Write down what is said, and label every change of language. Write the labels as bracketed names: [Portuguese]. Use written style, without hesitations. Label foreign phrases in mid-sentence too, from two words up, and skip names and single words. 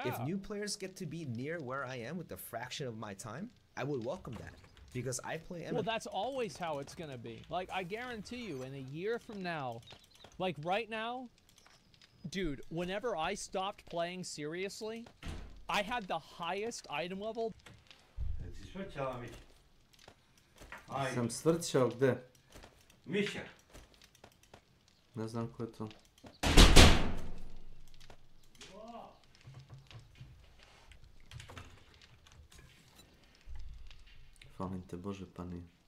[English] If new players get to be near where I am with a fraction of my time, I would welcome that. Because I play MMO. Well, that's always how it's gonna be. Like, I guarantee you, in a year from now, like right now, dude, whenever I stopped playing seriously, I had the highest item level. [Serbian] Sam svrćao gde? Miša. Ne znam ko je to. Falim te Bože, pa nije.